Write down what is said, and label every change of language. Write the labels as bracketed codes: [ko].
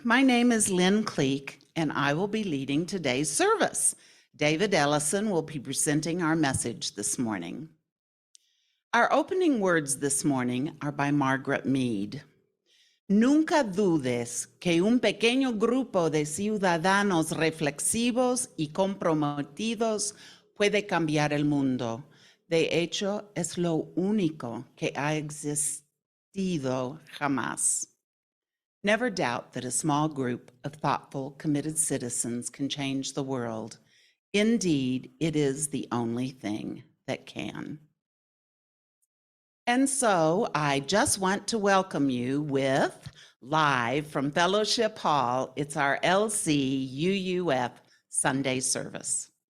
[en] My name is Lynn Cleek, and I will be leading today's service. David Ellison will be presenting our message this morning. Our opening words this morning are by Margaret Mead. [es] Nunca dudes que un pequeño grupo de ciudadanos reflexivos y comprometidos puede cambiar el mundo. De hecho, es lo único que ha existido jamás. [en] Never doubt that a small group of thoughtful, committed citizens can change the world. Indeed, it is the only thing that can. And so I just want to welcome you with, live from Fellowship Hall, it's our LCUUF Sunday service.